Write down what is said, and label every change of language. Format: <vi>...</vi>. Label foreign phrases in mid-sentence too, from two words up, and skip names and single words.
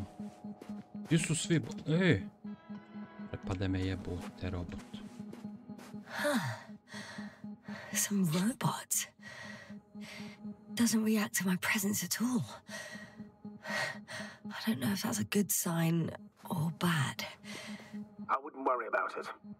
<hr>Gdje su svi prepade me jebote robot.</hr> <en>Some robot. Doesn't react to my presence at all. I don't know if that's a good sign or bad. I wouldn't worry about it.</en>